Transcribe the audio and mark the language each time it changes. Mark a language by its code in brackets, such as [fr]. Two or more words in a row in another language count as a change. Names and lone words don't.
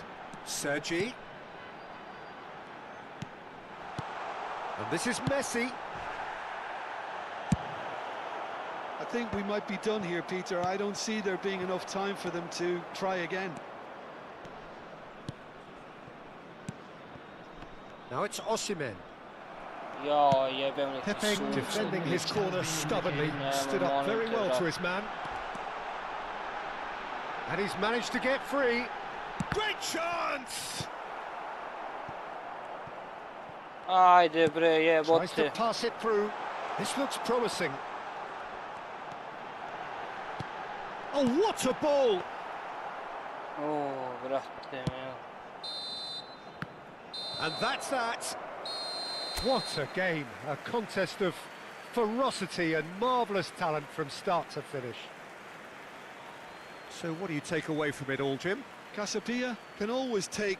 [en] Sergi. And this is Messi. I think we might be done here, Peter. I don't see there being enough time for them to try again. Now it's Osimhen. [sr] Ja, jebem neki Pepe sunce. [en] defending his corner stubbornly, stood up very well to his man. And he's managed to get free. Great chance! [sr] Ajde bre, [en] Tries to [sr] jebote. [en] pass it through. This looks promising. Oh, what a ball! [sr] O, brate mio. [en] And that's that. What a game. A contest of ferocity and marvellous talent from start to finish. So what do you take away from it all, Jim? Casapia can always take